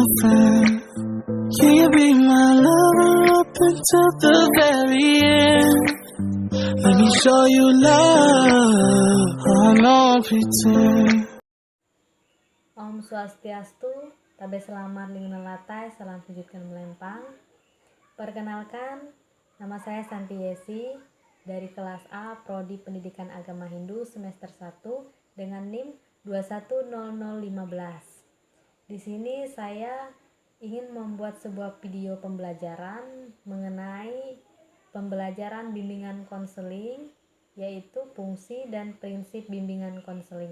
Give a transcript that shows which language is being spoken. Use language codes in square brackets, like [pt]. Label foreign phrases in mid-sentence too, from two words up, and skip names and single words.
[en] pretend? Can you be my lover up until the very end? Let me show you love. Oh, no pretend. [id] Om Swastiastu, Tabe Selamat Lingkungan Latai, salam sujudkan melempang. Perkenalkan, nama saya Santi Yesi dari kelas A Prodi Pendidikan Agama Hindu semester 1 dengan NIM 210015. Di sini saya ingin membuat sebuah video pembelajaran mengenai pembelajaran bimbingan konseling, yaitu fungsi dan prinsip bimbingan konseling.